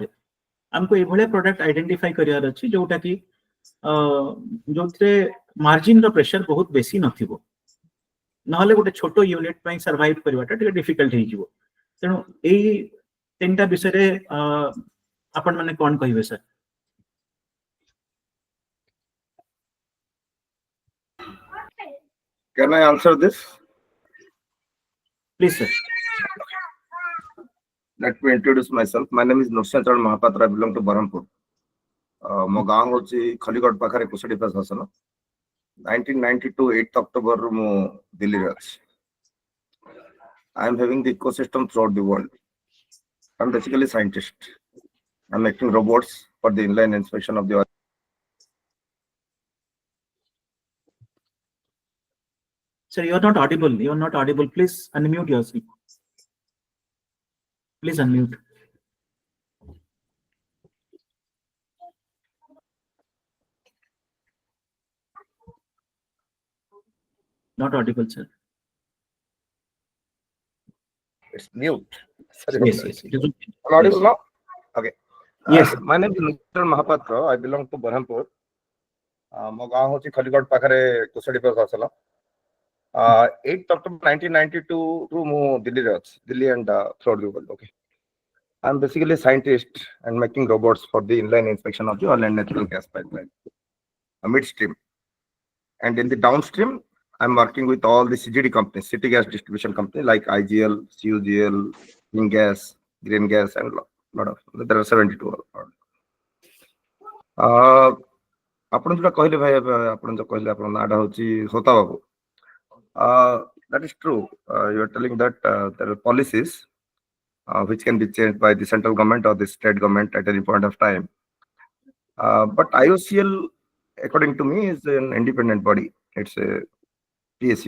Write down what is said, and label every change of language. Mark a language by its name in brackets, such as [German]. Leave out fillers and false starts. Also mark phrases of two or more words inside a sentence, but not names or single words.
[Odia] ଆମକୁ ଏଇଭଳିଆ [English] product identify [Odia] କରିବାର ଅଛି ଯୋଉଟା କି ଯୋଉଥିରେ ମାର୍ଜିନ ର ପ୍ରେସର ବହୁତ ବେଶୀ ନଥିବ, ନହେଲେ ଗୋଟେ ଛୋଟ ୟୁନିଟ ପାଇଁ ସର୍ଭାଇଭ କରିବାଟା ଟିକେ ଡିଫିକଲ୍ଟ ହେଇଯିବ। ତେଣୁ ଏଇ ତିନିଟା ବିଷୟରେ ଆପଣ ମାନେ କଣ କହିବେ ସାର୍? [English] Can I answer this? Please sir. Let me introduce myself. My name is Nursanchal Mahapatra. I belong to Berhampur. [Odia] ମୋ ଗାଁ ହଉଛି ଖଲିଗଡ଼ ପାଖରେ କୁଶଡି ପ୍ରଶାସନ। 1992 8th October ରୁ ମୁଁ ଦିଲ୍ଲୀରେ ଅଛି। [English] I am having the ecosystem throughout the world. I am basically a scientist. I am making robots for the inline inspection of the oil. Sir, you are not audible. You are not audible. Please unmute yourself. Please unmute. Not audible, sir. It's mute. Sorry Yes, about yes. that. It is okay. Am I audible Yes. now? Okay. Yes. My name is Nursanchal Mahapatra. I belong to Berhampur. [Odia] ମୋ ଗାଁ ହଉଛି ଖଲିଗଡ଼ ପାଖରେ କୁଶଡି ପ୍ରଶାସନ। 8th October 1992 ରୁ ମୁଁ ଦିଲ୍ଲୀରେ ଅଛି। [English] ଦିଲ୍ଲୀ and throughout the world. Okay. I am basically a scientist and making robots for the inline inspection of the oil and natural gas pipeline, midstream. And in the downstream, I'm working with all the CGD companies, city gas distribution companies like IGL, CUGL, Green Gas, Green Gas, and lot of. There are 72. [Odia] ଆପଣ ଯୋଉଟା କହିଲେ ଭାଇ, ଆପଣ ଯୋଉ କହିଲେ ଆପଣଙ୍କ ନାଁଟା ହଉଛି ସୋତା ବାବୁ। [English] That is true. You are telling that there are policies which can be changed by the central government or the state government at any point of time. But IOCL, according to me, is an independent body. It's a PSU.